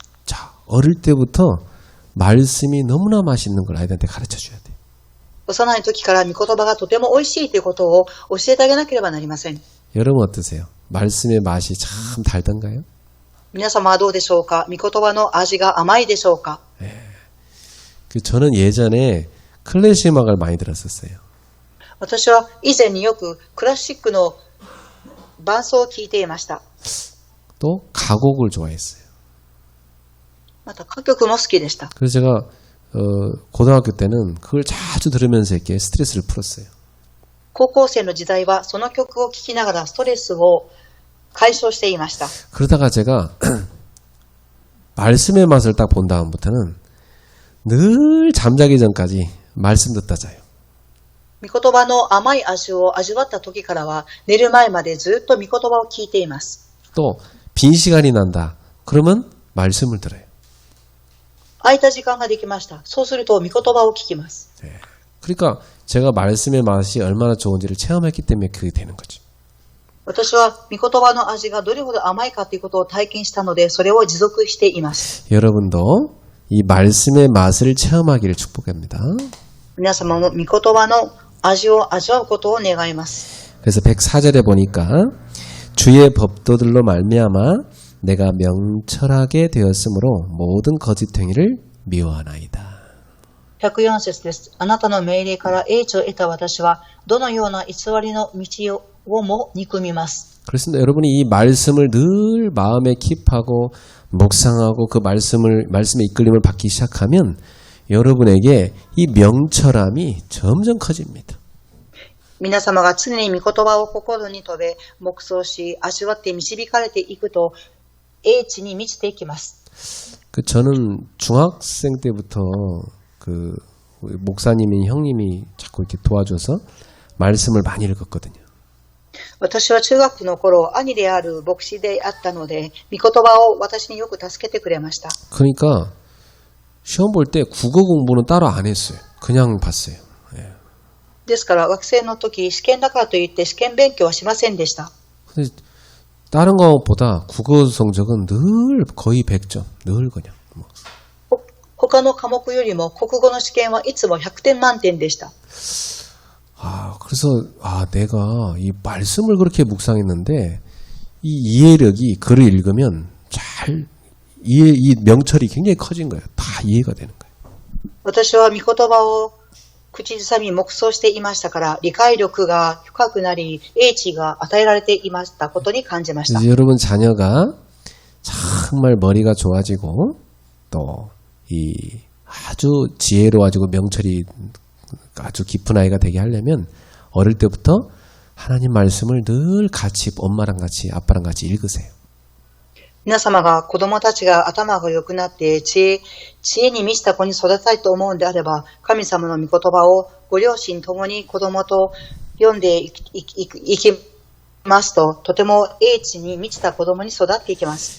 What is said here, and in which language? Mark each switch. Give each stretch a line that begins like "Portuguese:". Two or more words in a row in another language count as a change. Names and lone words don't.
Korean: 자, 어릴 때부터 말씀이 너무나 맛있는 걸 아이들한테 가르쳐 줘야 돼.
Japanese: 幼い時から御言葉がとても美味しいということを教えてあげなければなりません。
Korean: 여러분 어떠세요? 말씀의 맛이 참 달던가요?
Japanese: 皆様はどうでしょうか？御言葉の味が甘いでしょうか？
Korean: 저는 예전에 클래식 음악을 많이 들었었어요.
Japanese: 私は以前によくクラシックの伴奏を聴いていました。
Korean: 또 가곡을 좋아했어요.
Japanese: また歌曲も好きでした。
Korean: 그래서 제가 고등학교 때는 그걸 자주 들으면서 이렇게 스트레스를 풀었어요.
Japanese: 高校生の時代はその曲を聴きながらストレスを解消していました。
Korean: 그러다가 제가 말씀의 맛을 딱 본 다음부터는 늘 잠자기 전까지 말씀 듣다 자요.
Japanese: 御言葉の甘い味を味わった時からは寝る前までずっと御言葉を聞いています。
Korean: 또 빈 시간이 난다. 그러면 말씀을 들어요.
Japanese: 空いた時間ができました。そうすると御言葉を聞きます。
Korean: 그러니까 제가 말씀의 맛이 얼마나 좋은지를 체험했기 때문에 그게 되는 거죠.
Japanese: 私は御言葉の味がどれほど甘いかということを体験したので、それを持続しています。
Korean: 여러분도 이 말씀의 맛을 체험하기를 축복합니다.
Japanese: 皆様も御言葉の味を味わうことを願います。
Korean: 그래서 104절에 보니까 주의 법도들로 말미암아 내가 명철하게 되었으므로 모든 거짓 행위를 미워하나이다.
Japanese: 104 節です。あなたの命令から英知を得た私は、どのような偽りの道をも憎みます。
Korean: 그렇습니다. 여러분이 이 말씀을 늘 마음에 킵하고 묵상하고 그 말씀의 이끌림을 받기 시작하면 여러분에게 이 명철함이 점점 커집니다.
Japanese: 皆様が常に御言葉を心に留め、黙想し、味わって導かれていくと、英知に満ちていきます。
Korean: 저는 중학생 때부터 목사님인 형님이 자꾸 이렇게 도와줘서 말씀을 많이 읽었거든요.
Japanese: 私は中学の頃、兄である牧師であったので、御言葉を私によく助けてくれました。
Korean: 그러니까 시험 볼 때 국어 공부는 따로 안 했어요. 그냥 봤어요.
Japanese: ですから、学生の時、試験だからといって試験勉強はしませんでした。
Korean: 근데 다른 과목보다 국어 성적은 늘 거의 100점. 늘 그냥.
Japanese: 他の科目よりも国語の試験はいつも100点満点でした。
Korean: 그래서 내가 이 말씀을 그렇게 묵상했는데 이 이해력이 글을 읽으면 이 명철이 굉장히 커진 거예요. 다 이해가 되는 거예요.
Japanese: 私は御言葉を口ずさみ黙想していましたから、理解力が深くなり、英知が与えられていましたことに感じました。
Korean: 여러분 자녀가 정말 머리가 좋아지고 또 이 아주 지혜로워지고 명철이 아주 깊은 아이가 되게 하려면 어릴 때부터 하나님 말씀을 늘 같이 엄마랑 같이 아빠랑 같이 읽으세요.
Japanese: 皆様が子供たちが頭が良くなって知恵に満ちた子に育てたいと思うんであれば、神様の御言葉をご両親ともに子供と読んでいきますと、とても英知に満ちた子供に育っていきます。